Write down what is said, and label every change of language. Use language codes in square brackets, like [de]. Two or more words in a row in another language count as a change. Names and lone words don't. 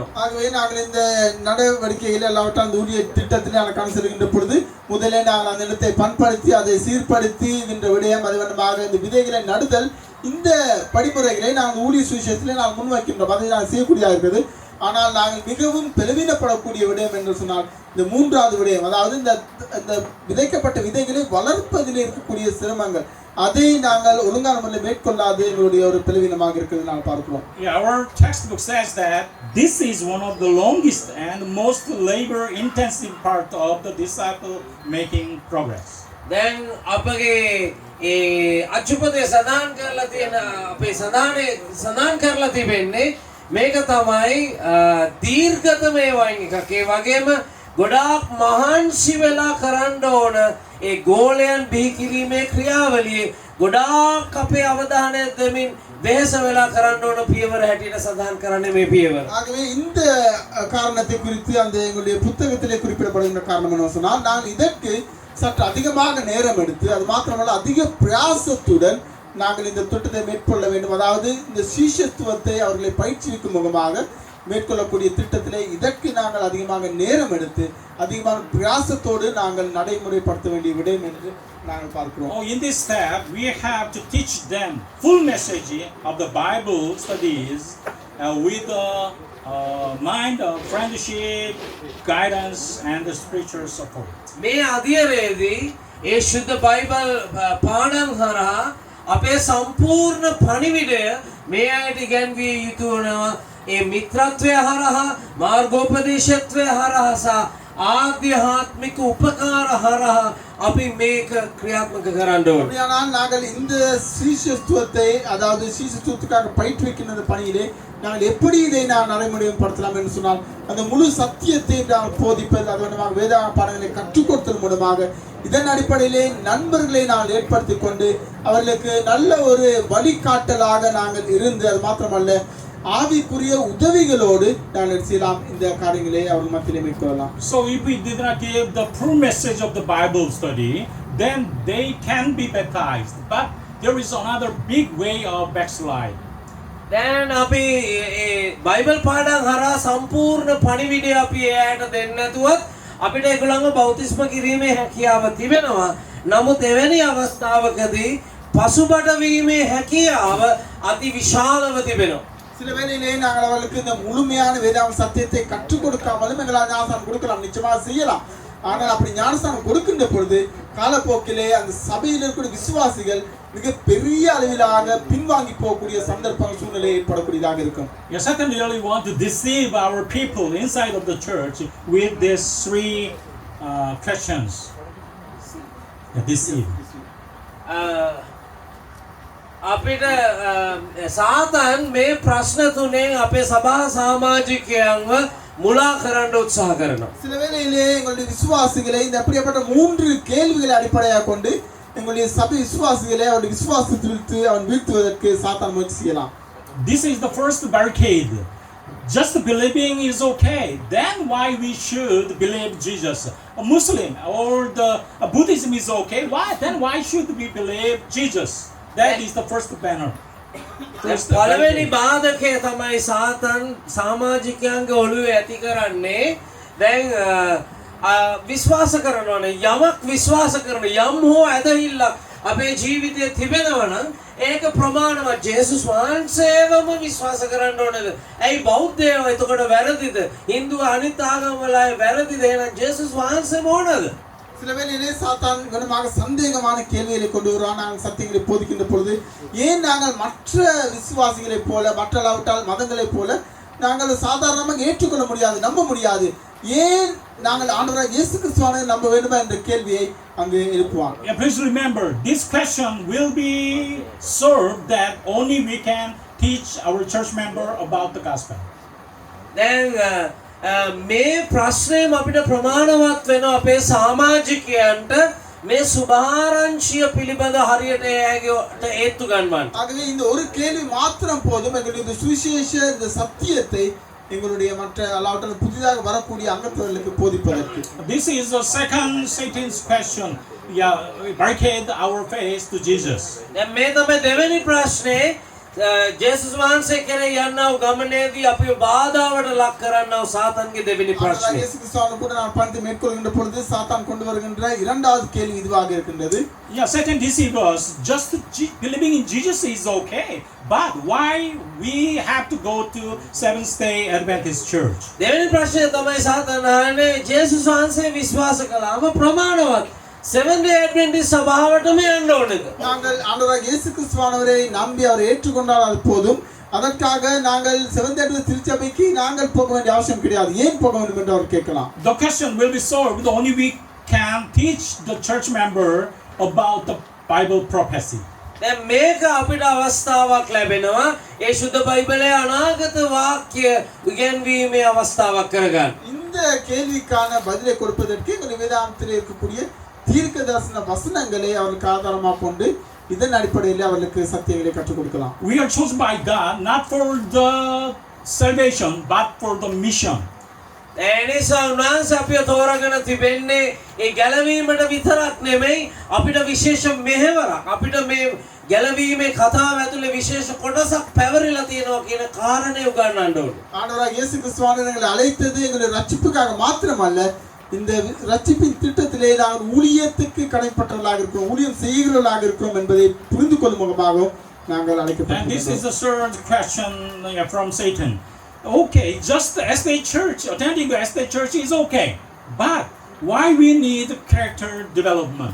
[ta] ஆகவே நாங்கள் இந்த நடவடிக்கையில் அல்லாவிட்டால் அந்த ஊழிய திட்டத்தில் நாங்கள் கணசெல்கின்ற பொழுது முதலே நாங்கள் அந்த இடத்தை பண்படுத்தி அதை சீர்படுத்தி என்ற விடயம் அதுவண்ணமாக இந்த விதைகளை நடுதல் இந்த படிமுறைகளை நாங்கள் ஊழிய சுவிசேஷத்திலே நாங்கள் முன்வைக்கின்றோம். அதை நாங்கள் செய்யக்கூடியதாக இருக்கிறது. ஆனால் நாங்கள் மிகவும் பெருவினப்படக்கூடிய விடயம் என்று சொன்னால் இந்த மூன்றாவது விடயம், அதாவது இந்த விதைக்கப்பட்ட விதைகளை வளர்ப்பதில் இருக்கக்கூடிய சிரமங்கள், அதை நாங்கள் ஒழுங்கான முறையில் மேற்கொள்ளாது எங்களுடைய ஒரு பெருவினமாக இருக்கிறது நாங்கள் பார்க்கிறோம். [en] Our textbook says that this is one of the longest and most labor intensive part of the disciple making progress. [si] Then අපගේ ඒ අච්චුපදේ සඳහන් කරලා තියෙන අපේ සඳහන් කරලා තිබෙන්නේ මේක තමයි දීර්ඝතම වයින් එකක්. ඒ වගේම ගොඩාක් මහන්සි වෙලා කරන්න ඕන ඒ ගෝලයන් බිහි කිරීමේ ක්‍රියාවලියේ ගොඩාක් අපේ අවධානය දෙමින් වෙහෙස වෙලා කරන්න ඕන පියවර හැටියට සඳහන් කරන්නේ මේ පියවර. [ta] ஆகவே இந்த காரணத்தை குறித்து அந்த எங்களுடைய புத்தகத்திலே குறிப்பிடப்படுகின்ற காரணம் என்ன சொன்னால் நாங்கள் இதற்கு சற்று அதிகமாக நேரம் எடுத்து அது மாத்திரமல்ல அதிக பிரயாசத்துடன் நாங்கள் இந்த திட்டத்தை மேற்கொள்ள வேண்டும். அதாவது இந்த சீஷத்துவத்தை அவர்களை பயிற்சிக்கும் முகமாக மேற்கொள்ளக்கூடிய திட்டத்திலே இதற்கு நாங்கள் அதிகமாக நேரம் எடுத்து அதிகமான பிரயாசத்தோடு நாங்கள் நடைமுறைப்படுத்த வேண்டிய விடயம் என்று நாங்கள் பார்க்கிறோம். [en] In this step, we have to teach them full message of the Bible studies with the mind of friendship, guidance, and the spiritual support. [si] මේ අධ්‍යයනයේදී ඒ ශුද්ධ බයිබල් පාඩම් හරහා අපේ සම්පූර්ණ පණිවිඩය මේ අයට ඉගැන්විය යුතු වෙනවා. ඒ මිත්‍රත්වය හරහා, මාර්ගෝපදේශත්වය හරහා සහ ආධ්‍යාත්මික උපකාර හරහා අපි මේක ක්‍රියාත්මක කරන්න ඕනේ. [ta] ஆனால் நாங்கள் இந்த சீஷத்துவத்தை, அதாவது சீஷத்துவத்துக்காக பயிற்றுவிக்கின்ற பணியிலே நாங்கள் எப்படி இதை நான் நடைமுறைப்படுத்தலாம் என்று சொன்னால் அந்த முழு சத்தியத்தை நாங்கள் போதிப்பது, அது மூலமாக வேத பாடங்களை கற்றுக் கொடுத்தல் மூலமாக இதன் அடிப்படையிலே நண்பர்களை நாங்கள் ஏற்படுத்தி கொண்டு அவர்களுக்கு நல்ல ஒரு வழிகாட்டலாக நாங்கள் இருந்து அது மாத்திரமல்ல ஆவிக்குரிய உதவிகளோடு நாங்கள் செய்யலாம் இந்த காரியங்களை அவர் மத்தியிலே மேற்கொள்ளலாம். [en] So if we did not give the full message of the Bible study, then they can be baptized. But there is another big way of backslide. [si] දැන් අපි බයිබල් පාඩම් හරහා සම්පූර්ණ පණිවිඩය අපි එයාට දෙන්න නැතුවත් අපිට ඒගොල්ලන්ව බෞතිස්ම කිරීමේ හැකියාව තිබෙනවා. නමුත් එවැනි අවස්ථාවකදී පසුබට වීමේ හැකියාව අති විශාලව තිබෙනවා. [ta] சில வேளையிலே நாங்கள் அவர்களுக்கு இந்த முழுமையான வேதாந்த சத்தியத்தை கற்றுக் கொடுக்காமலும் எங்களால் ஞானஸ்தானம் கொடுக்கலாம், நிச்சயமாக செய்யலாம். ஆனால் அப்படி ஞானஸ்தானம் கொடுக்கின்ற பொழுது காலப்போக்கிலே அந்த சபையில் இருக்கக்கூடிய விசுவாசிகள் மிக பெரிய அளவிலாக பின்வாங்கி போகக்கூடிய சந்தர்ப்பம் சூழ்நிலை ஏற்படக்கூடியதாக இருக்கும். [en] Yeah, Satan really want to deceive our people inside of the church with these three questions. Deceive. [si] අපිට සාතන් මේ ප්‍රශ්න තුනෙන් අපේ සභා සමාජිකයන්ව මුලා කරන්න උත්සාහ කරනවා. [ta] சில வேளையிலே எங்களுடைய விசுவாசிகளை இந்த அப்படிப்பட்ட 3 கேள்விகளை அடிப்படையாக கொண்டு எங்களுடைய சபை விசுவாசிகளை அவருடைய விசுவாசத்திலிருந்து அவன் வீழ்த்துவதற்கு சாத்தான் முயற்சி செய்யலாம். [en] This is the first barricade. Just believing is okay. Then why we should believe Jesus? A Muslim or the Buddhism is okay. Why? Then why should we believe Jesus? That is the first banner. [si] පළවෙනි බාධකය තමයි සාතන් සමාජිකයන්ගේ ඔළුවේ ඇති කරන්නේ. දැන් විශ්වාස කරනවානේ, යමක් විශ්වාස කරන යම් හෝ ඇදහිල්ලක් අපේ ජීවිතයේ තිබෙනවා නම් ඒක ප්‍රමාණවත්. ජේසුස් වහන්සේවම විශ්වාස කරන්න ඕනේද? ඇයි බෞද්ධයෝ එතකොට වැරදිද? හින්දු අනිත් ආගම් වල අය වැරදිද? එහෙනම් ජේසුස් වහන්සේම ඕනද? [ta] சில வேளையிலே சாத்தான் கனமாக சந்தேகமான கேள்விகளை கொண்டு வருவான். நாங்கள் சத்தியங்களை போதிக்கின்ற பொழுது ஏன் நாங்கள் மற்ற விசுவாசிகளைப் போல மற்றளவிட்டால் மதங்களைப் போல நாங்கள் சாதாரணமாக ஏற்றுக்கொள்ள முடியாது, நம்ப முடியாது, ஏன் நாங்கள் ஆண்டவராகிய இயேசு கிறிஸ்துவை நம்ப வேண்டுமா என்ற கேள்வியை அங்கு எழுப்புவான். [en] Please remember, this question will be served that only we can teach our church member about the gospel. [si] දැන් මේ ප්‍රශ්නයම අපිට ප්‍රමාණවත් වෙනවා අපේ සමාජිකයන්ට මේ සුභාරංශිය පිළිබඳ හරියට ඒගොල්ලන්ට ඒත්තු ගන්නවන්න. [ta] ஆகவே இந்த ஒரு கேள்வி மாத்திரம் போதும் எங்களுடைய இந்த சுவிசேஷ இந்த சத்தியத்தை எங்களுடைய மற்ற அல்லாவிட்டால் புதிதாக வரக்கூடிய அங்கத்தவர்களுக்கு போதிப்பதற்கு. [en] This is the second Satan's question. Yeah, barricade our face to Jesus. [si] දැන් මේ තමයි දෙවෙනි ප්‍රශ්නේ. ජේසුස් වහන්සේ කෙරෙහි යන්නව ගමනේදී අපිව බාධාවට ලක් කරන්නව සාතන්ගේ දෙවෙනි [ta] ஆண்டவராகிய [si] ප්‍රශ්නේ. [ta] இயேசு கிறிஸ்துவோடு கூட நான் பயணத்தை மேற்கொள்கின்ற பொழுது சாத்தான் கொண்டு வருகின்ற இரண்டாவது கேள்வி இதுவாக இருக்கின்றது. [en] Yeah, Satan deceives us. Just believing in Jesus is okay, but why we have to go to Seventh-day Adventist Church? [si] දෙවෙනි ප්‍රශ්නේ තමයි සාතන් අහන්නේ ජේසුස් වහන්සේ විශ්වාස කළාම ප්‍රමාණවත් Seventh Day Adventist සභාවටම යන්න ඕනේද? [ta] நாங்கள் ஆண்டவராகிய இயேசு கிறிஸ்துவானவரை நம்பி அவரை ஏற்றுக்கொண்டால் அது போதும். அதற்காக நாங்கள் செவன்த் அட்வென்டிஸ்ட் திருச்சபைக்கு நாங்கள் போக வேண்டிய அவசியம் கிடையாது. ஏன் போக வேண்டும் என்று அவர் கேட்கலாம். [en] The question will be solved only we can teach the church member about the Bible prophecy. [si] දැන් මේක අපිට අවස්ථාවක් ලැබෙනවා ඒ සුද්ධ බයිබලයේ අනාගත වාක්‍ය ඉගෙනීමේ අවස්ථාවක් කරගන්න. [ta] இந்த கேள்விக்கான பதிலை கொடுப்பதற்கு எங்கள் வேதாந்தத்தில் இருக்கக்கூடிய தீர்க்கதரிசன வசனங்களை அவர்களுக்கு ஆதாரமாக கொண்டு இதன் அடிப்படையில் அவர்களுக்கு சத்தியங்களை கற்றுக் கொடுக்கலாம். [en] We are chosen by God not for the salvation but for the mission. [si] එනිසා උන්වහන්සේ අපිව තෝරාගෙන තිබෙන්නේ ඒ ගැලවීමට විතරක් නෙමෙයි අපිට විශේෂ මෙහෙවරක්. අපිට මේ ගැලවීමේ කතාව ඇතුලේ විශේෂ කොටසක් පැවරිලා තියෙනවා කියන කාරණේ උගන්වන්න ඕනේ. [ta] ஆண்டவராகிய இயேசு கிறிஸ்துவானவர் எங்களை அழைத்தது எங்களுடைய ரட்சிப்புக்காக மாத்திரமல்ல, இந்த ரட்சிப்பின் திட்டத்திலே நாங்கள் ஊழியத்துக்கு கடைப்பட்டவர்களாக இருக்கிறோம், ஊழியம் செய்கிறவர்களாக இருக்கிறோம் என்பதை புரிந்து கொள்ளும் முகமாகவும் நாங்கள் [en] And [ta] அழைக்கப்பட்டிருக்கிறோம். [en] this is the third question from Satan. Okay, just the SDA church, attending the SDA church is okay, but why we need character development?